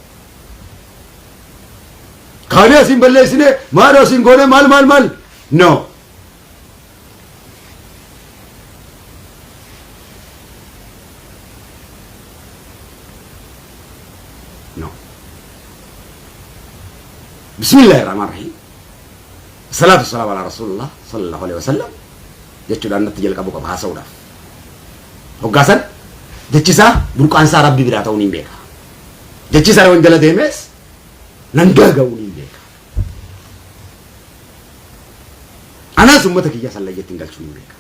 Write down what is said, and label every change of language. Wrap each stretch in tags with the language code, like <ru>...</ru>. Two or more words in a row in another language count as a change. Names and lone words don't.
<om>kaanee asin balleessine maadoo asin goone maal no no</om> <ar>بسم الله الرحمن الرحيم الصلاة والسلام على رسول الله صلى الله عليه وسلم</ar> <om>jechuudhaan natti jalqabu qaba haasa'uudhaaf. Hoggaasan jechisaa burqaansaa rabbi biraa ta'uu ni beeka. Jechisaa yoo jala deemes nan gaaga'uu ni beeka. Anaas uummata kiyyaa sallayyeetti hin galchuu ni beeka.</om>